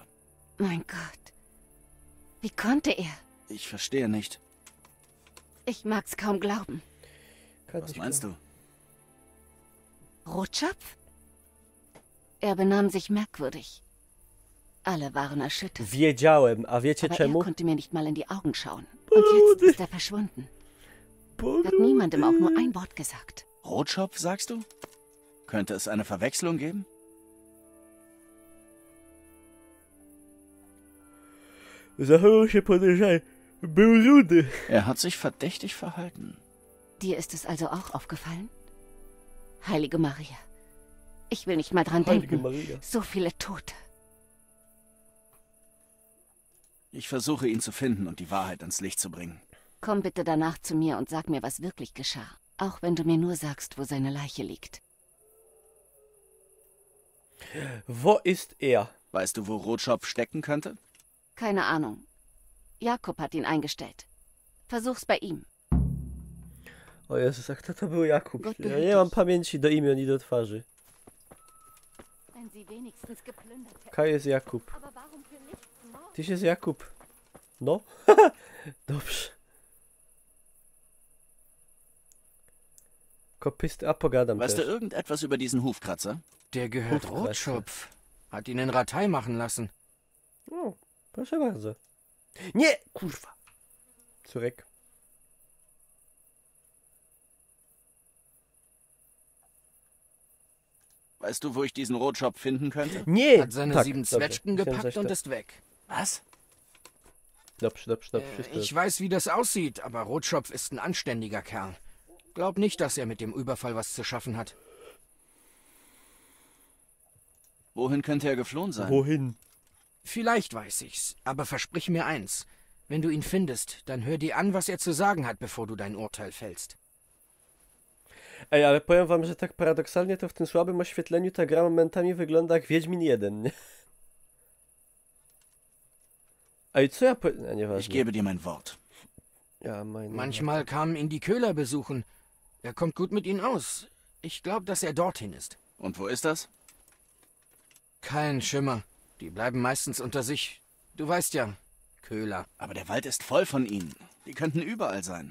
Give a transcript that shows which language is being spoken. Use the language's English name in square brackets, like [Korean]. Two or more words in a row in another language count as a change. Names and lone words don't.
[German] Mein Gott. Wie konnte er? Ich verstehe nicht. Ich mag's kaum glauben. Was meinst du? Rotschopf? Er benahm sich merkwürdig. Alle waren erschüttert. [Polish] Wiedziałem, a wiecie [German] Aber [Polish] czemu? [German] er konnte mir nicht mal in die Augen schauen. Und jetzt ist er verschwunden. Hat niemandem auch nur ein Wort gesagt. Rotschopf, sagst du? Könnte es eine Verwechslung geben? [Polish] Zachował się podejrzanie. Był rudy. [German] Er hat sich verdächtig verhalten. Dir ist es also auch aufgefallen? Heilige Maria. Ich will nicht mal dran Heilige denken. Maria. So viele Tote. Ich versuche, ihn zu finden und die Wahrheit ans Licht zu bringen. Komm bitte danach zu mir und sag mir, was wirklich geschah. Auch wenn du mir nur sagst, wo seine Leiche liegt. Wo ist er? Weißt du, wo Rotschopf stecken könnte? Keine Ahnung. Jakob hat ihn eingestellt. Versuch's bei ihm. [Polish] O Jezus, a kto to był Jakub? [German] Gott [Polish] Ja [German] behüte [Polish] nie mam [German] dich. [Polish] pamięci do imion i do twarzy. [German] Wenn sie wenigstens geplündert hätten. [Polish] Kaj jest Jakub. [German] Aber warum für nichts Mord? [Polish] Tyś jest Jakub. No. Dobrze. Kopysty, a pogadam [German] Weißt du [Polish] też. [German] irgendetwas über diesen Hufkratzer? Der gehört Hufkratzer. Rotschopf. Hat ihn in Ratei machen lassen. [Polish] O, proszę bardzo. Nie! Kurwa. Córek. [German] Weißt du, wo ich diesen Rotschopf finden könnte? [Polish] Nie! [German] Hat seine [Polish] Tak, 7 dobrze. [German] Zwetschgen [Polish] Myślałem, [German] gepackt [Polish] coś [German] und [Polish] to- [German] ist weg. Was? [Polish] Dobrze, wszystko. [German] Ich weiß, wie das aussieht, aber Rotschopf ist ein anständiger Kerl. Glaub nicht, dass er mit dem Überfall was zu schaffen hat. Wohin könnte er geflohen sein? Wohin? Vielleicht weiß ich's, aber versprich mir eins. Wenn du ihn findest, dann hör dir an, was er zu sagen hat, bevor du dein Urteil fällst. [Polish] Ej, ale powiem wam, że tak paradoksalnie to w tym słabym oświetleniu ta gra momentami wygląda jak Wiedźmin 1, nie? Ej, co ja nieważne. [German] Ich gebe dir mein Wort. Ja, Manchmal kamen ihn die Köhler besuchen. Er kommt gut mit ihnen aus. Ich glaube, dass er dorthin ist. Und wo ist das? Kein Schimmer. Die bleiben meistens unter sich. Du weißt ja, Köhler. Aber der Wald ist voll von ihnen. Die könnten überall sein.